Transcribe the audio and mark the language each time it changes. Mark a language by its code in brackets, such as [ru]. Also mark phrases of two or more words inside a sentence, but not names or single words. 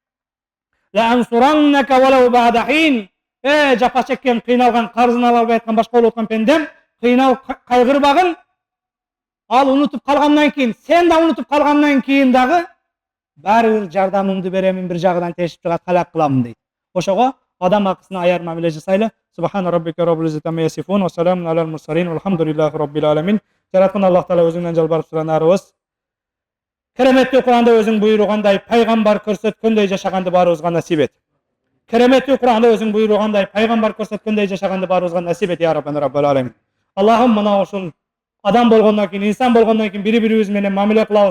[ar] لأنصرنك ولو بعد حين. [ky] Жапа чеккен, кыйналган, карызын ала албай аткан, башка болуп аткан пендем, кыйналып кайгырбагын. Ал унутуп калгандан кийин, сен да унутуп калгандан кийин дагы баары бир жардамымды беремин, бир жагынан тешип чыгат, калак кылам дейт. Ошого адам акысына аяр мамиле жасайлы. [ar] سبحان ربك رب العزة عما يصفون وسلام على المرسلين والحمد لله رب العالمين. [ky] Жараткан Аллах Таала өзүңдөн жалбарып суранарыбыз. Кереметтүү Куранда өзүң буйругандай пайгамбар көрсөткөндөй жашаганды баарыбызга насип эт. Кереметтүү Куранда өзүң буйругандай пайгамбар көрсөткөндөй жашаганды баарыбызга насип эт, [ar] يا ربنا رب العالمين. [ky] Аллахым, мына ушул адам болгондон кийин, инсан болгондон кийин бири-бирибиз менен мамиле кылабыз.